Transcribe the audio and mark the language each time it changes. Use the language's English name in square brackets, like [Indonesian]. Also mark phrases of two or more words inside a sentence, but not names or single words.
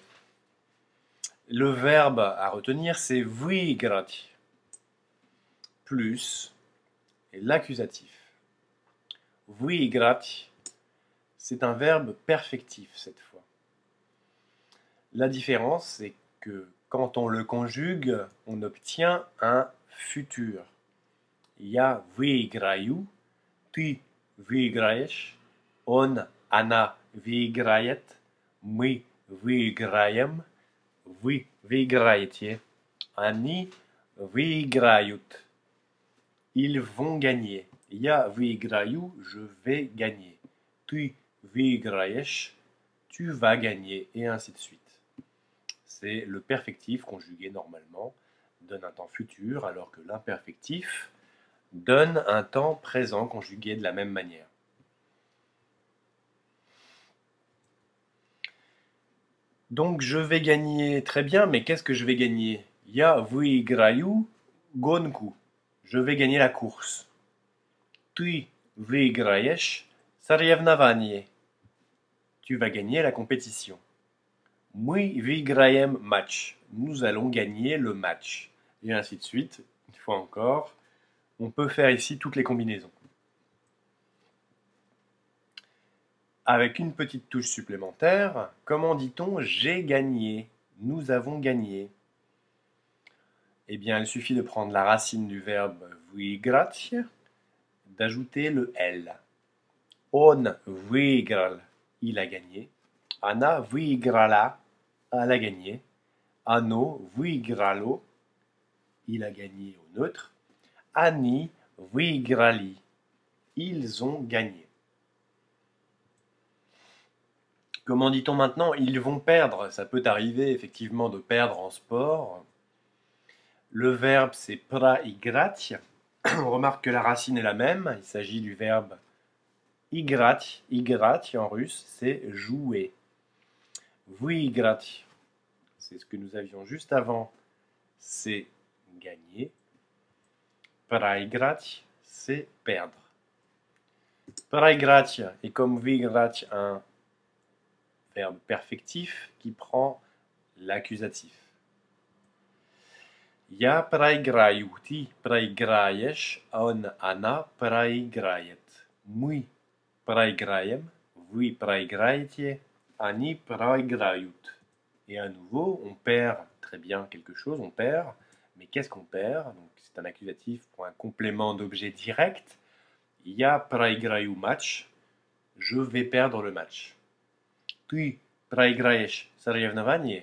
[French] Le verbe à retenir c'est выиграть plus et l'accusatif. Выиграть, c'est un verbe perfectif cette fois. La différence, c'est que quand on le conjugue, on obtient un futur. [Russian] Я выиграю, ты выиграешь, он, она выиграет, мы выиграем, вы выиграете, они выиграют. [French] Ils vont gagner. [Russian] Я выиграю, [French] je vais gagner. [Russian] Ты выиграешь, [French] tu vas gagner, et ainsi de suite. C'est le perfectif conjugué normalement donne un temps futur, alors que l'imperfectif donne un temps présent conjugué de la même manière. Donc je vais gagner très bien, mais qu'est-ce que je vais gagner? [Russian] Я выиграю гонку. [French] Je vais gagner la course. [Russian] Ты выиграешь соревнование. [French] Tu vas gagner la compétition. [Russian] Мы выиграем match. [French] Nous allons gagner le match. Et ainsi de suite. Une fois encore, on peut faire ici toutes les combinaisons. Avec une petite touche supplémentaire, comment dit-on j'ai gagné? Nous avons gagné. Eh bien, il suffit de prendre la racine du verbe выиграть, d'ajouter le L. [Russian] Он выиграл, [French] il a gagné. [Russian] Она выиграла, [French] elle a gagné. [Russian] Оно выиграло, [French] il a gagné au neutre. [Russian] Они выиграли, [French] ils ont gagné. Comment dit-on maintenant? Ils vont perdre. Ça peut arriver effectivement de perdre en sport. Le verbe c'est проиграть. On remarque que la racine est la même. Il s'agit du verbe играть. Играть en russe, c'est jouer. Выиграть, c'est ce que nous avions juste avant, c'est gagner. Проиграть, c'est perdre. Проиграть est comme выиграть un verbe perfectif qui prend l'accusatif. [Russian] Я проиграю, ты проиграешь, она проиграет. Мы проиграем, вы проиграете, они проиграют. [French] Et à nouveau, on perd très bien quelque chose, on perd. Mais qu'est-ce qu'on perd? Donc, c'est un accusatif pour un complément d'objet direct. [Russian] Я проиграю матч. [French] Je vais perdre le match. [Russian] Ты проиграешь соревнование.